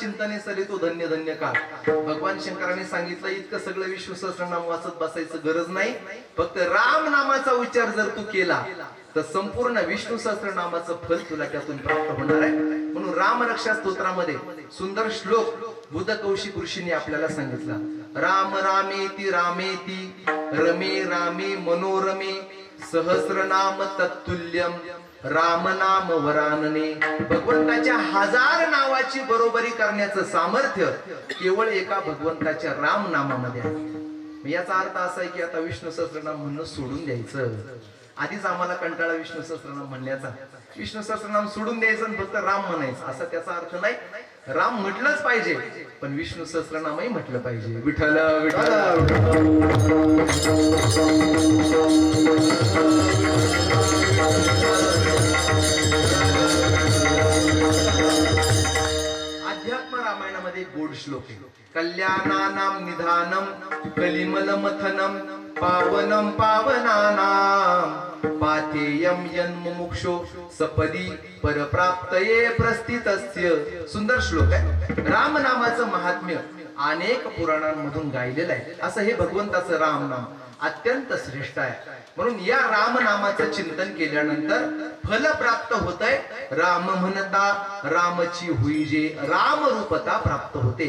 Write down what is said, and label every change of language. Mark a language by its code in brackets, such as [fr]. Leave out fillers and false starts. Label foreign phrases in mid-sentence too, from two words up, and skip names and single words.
[mr] चिंतने सरी तो धन्य धन्य काळ. भगवान शंकराने सांगितलं इतकं सगळं विष्णू सहस्त्रनाम वाचत बसायचं गरज नाही. फक्त राम नामाचा उच्चार जर तू केला तर संपूर्ण विष्णू सहस्त्रनामाचं फल तुला त्यातून प्राप्त होणार आहे. म्हणून राम रक्षा स्तोत्रामध्ये सुंदर श्लोक बुद्ध कौशिक ऋषीने आपल्याला सांगितला. [sa] राम रामेति रामेति रमे रामे मनोरमे सहस्रनाम तत्तुल्यम राम नाम वरानने. [mr] भगवंताच्या 1000 नावाची बरोबरी करण्याचं सामर्थ्य केवळ एका भगवंताच्या राम नामामध्ये आहे. याचा अर्थ असा आहे की आता विष्णू सहस्त्रनाम म्हणणं सोडून द्यायचं. आधीच आम्हाला कंटाळा विष्णू सहस्त्रनाम म्हणण्याचा. विष्णू सहस्त्रनाम सोडून द्यायचं आणि फक्त राम म्हणायचं असा त्याचा अर्थ नाही. राम म्हटलंच पाहिजे पण विष्णू सहस्त्रनामही म्हटलं पाहिजे. विठ्ठल विठ्ठल अध्यात्म रामायणामध्ये गोड श्लोक आहे. [sa] कल्याणानाम निधानम कलिमल मथनम पावनम पावनानाम पाथेयम यन्मुमुक्षो सपदी परप्राप्तये प्रस्थितस्य. [mr] सुंदर श्लोक आहे. राम नामाचं महात्म्य अनेक पुराणांमधून गायलेलं आहे. असं हे भगवंताचं राम नाम अत्यंत श्रेष्ठ आहे. म्हणून या राम नामाचं चिंतन केल्यानंतर फल प्राप्त होतंय. राम म्हणता रामची हुईजे राम रूपता प्राप्त होते.